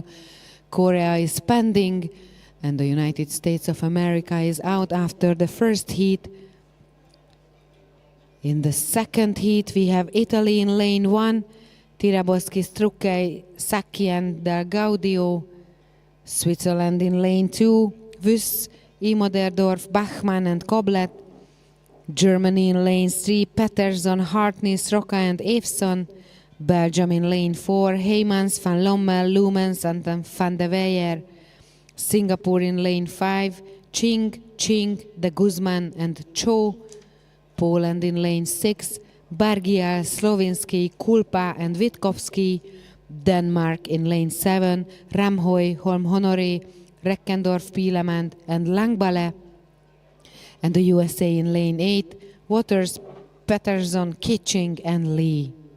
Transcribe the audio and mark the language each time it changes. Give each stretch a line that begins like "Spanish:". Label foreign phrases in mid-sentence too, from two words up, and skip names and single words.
English: Korea is pending and the United States of America is out after the first heat. In the second heat we have Italy in lane 1, Tiraboski, Struckey, Sacchi and Del Gaudio. Switzerland in lane 2, Wyss, Imoderdorf, Bachmann and Koblet. Germany in lane 3, Peterson, Hartness, Roca and Evson. Belgium in lane 4, Heymans, Van Lommel, Lumens and Van de Weyer. Singapore in lane 5, Ching, De Guzman and Cho. Poland in lane 6, Bargiel, Slovinsky, Kulpa and Witkowski. Denmark in lane 7, Ramhoy, Holm Honoré, Reckendorf, Pilement and Langbale. And the USA in lane 8, Waters, Peterson, Kitching and Lee.